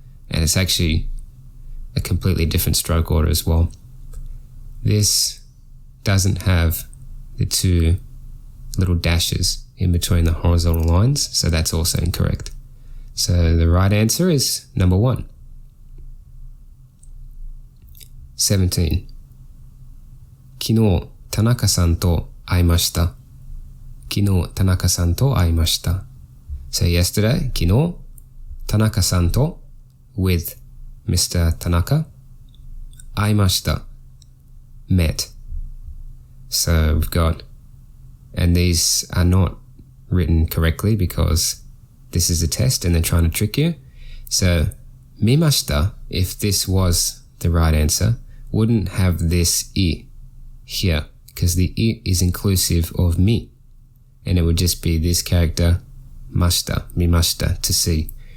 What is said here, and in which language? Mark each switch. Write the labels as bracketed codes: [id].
[en] And it's actually a completely different stroke order as well. This doesn't have the 2 little dashes in between the horizontal lines, so that's also incorrect. So the right answer is number 1. 17. [ja] 昨日、田中さんと会いました。昨日、田中さんと会いました。 [en] So yesterday, [ja] 昨日、田中さんと [en] with Mr. [ja] Tanaka, 会いました。 [en] met. So we've got, and these are not written correctly because this is a test and they're trying to trick you. So, 見ました, if this was the right answer, wouldn't have this I here because the I is inclusive of mi, and it would just be this character, mashita, mimashita, to see.